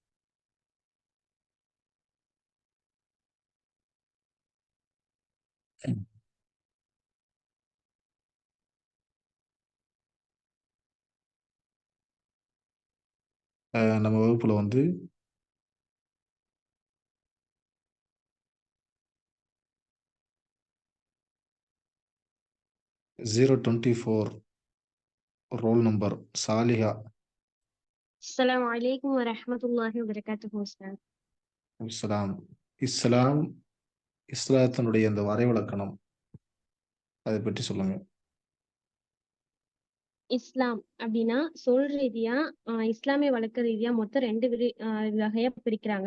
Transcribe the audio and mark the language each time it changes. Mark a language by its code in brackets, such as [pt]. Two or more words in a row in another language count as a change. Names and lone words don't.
[ta] நம்ம வகுப்பில் வந்து 024 ரோல் நம்பர் சாலிஹா. [ar] السلام عليكم ورحمة الله وبركاته أستاذ. [ta] இஸ்லாம் இஸ்லாம் இஸ்லாத்தினுடைய அந்த வரைவிலக்கணம் அதை பற்றி சொல்லுங்க. இஸ்லாம் அப்படின்னா சொல் ரீதியா இஸ்லாமிய வழக்கு ரீதியா மொத்தம் ரெண்டு வகையா பிரிக்கிறாங்க.